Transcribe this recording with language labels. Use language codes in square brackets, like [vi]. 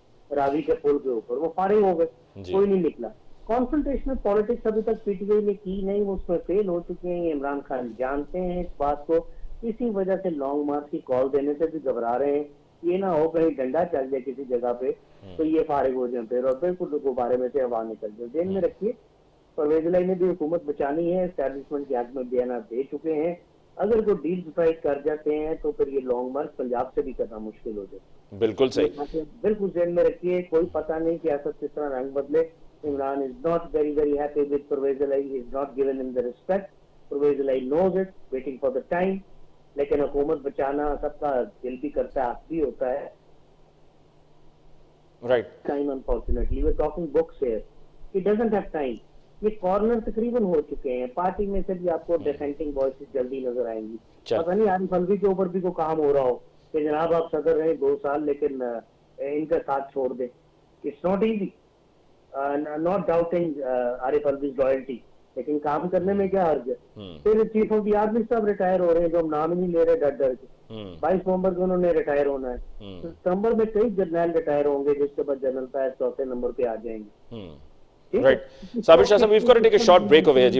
[ur] راوی کے پل کے اوپر، وہ فارغ ہو گئے، کوئی نہیں نکلا۔ کانفرنٹیشنل پالیٹکس ابھی تک پی ٹی آئی نے کی نہیں، وہ اس میں فیل ہو چکے ہیں۔ عمران خان جانتے ہیں اس بات کو، اسی وجہ سے لانگ مارچ کی کال دینے سے بھی گھبرا رہے ہیں۔ یہ نہ ہو کہیں ڈنڈا چل جائے کسی جگہ پہ تو یہ فارغ ہو جائیں پھر، اور بالکل غبارے میں سے ہوا نکل جائے۔ ذہن میں رکھیے، پرویز الہی نے بھی حکومت بچانی ہے، اسٹیبلشمنٹ کے حق میں بیانات دے چکے ہیں۔ اگر کوئی ڈیل ڈسائڈ کر جاتے ہیں تو پھر یہ لانگ مارچ پنجاب سے بھی کرنا مشکل ہو جائے۔ بالکل صحیح، بالکل ذہن میں رکھیے، کوئی پتہ نہیں سیاست کس طرح رنگ بدلے۔ [en] Imran is not very happy with Parvez Ilahi. He is not given him the respect. Parvez Ilahi knows it, waiting for the time. [ur] لیکن حکومت بچانا سب کا دل بھی کرتا ہے، حق بھی ہوتا ہے۔ [en] Right. Time unfortunately, we're talking books here. He doesn't have time. [ur] یہ کارنر تقریباً ہو چکے ہیں، پارٹی میں سے بھی آپ کو ڈیسینٹنگ وائسز جلدی نظر آئیں گی۔ پتہ نہیں عارف الوی کے اوپر بھی کوئی کام ہو رہا ہو کہ جناب آپ صدر رہے 2 سال لیکن ان کا ساتھ چھوڑ دیں۔ [en] It's not easy. Not doubting [ur] Arif always loyalty, لیکن کام کرنے میں کیا حرج ہے۔ پھر چیف آف دی آرمی صاحب ریٹائر ہو رہے ہیں جو ہم نام ہی نہیں لے رہے ڈر ڈر کے۔ 22 نومبر کو انہوں نے ریٹائر ہونا ہے۔ ستمبر میں کئی جرنیل ریٹائر ہوں گے، جس کے بعد جنرل فیض 4تھے نمبر پہ آ جائیں گے۔ [en] Right. Sabir Shah, we've got to take a short break over here जी.